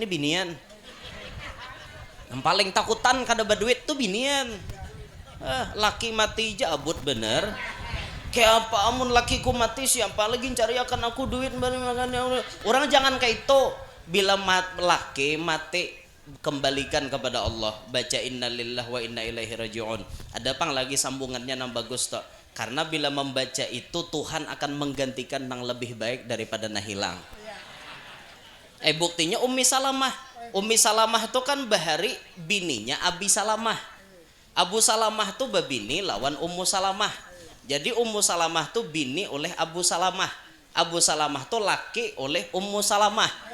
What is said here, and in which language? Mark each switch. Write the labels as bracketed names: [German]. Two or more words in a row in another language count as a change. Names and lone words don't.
[Banjar] nih binian yang paling takutan kada berduit tuh binian laki mati aja abut bener kayak apa amun lakiku mati siapa lagi cari akan aku duit orang jangan kayak itu bila laki mati kembalikan kepada Allah baca [Arabic] إنا لله وإنا إليه [Banjar] rajiun ada pang lagi sambungannya yang bagus toh karena bila membaca itu Tuhan akan menggantikan yang lebih baik daripada yang hilang buktinya Ummi Salamah itu kan bahari bininya Abi Salamah Abu Salamah tuh babini lawan Ummu Salamah jadi Ummu Salamah tuh bini oleh Abu Salamah Abu Salamah tuh laki oleh Ummu Salamah.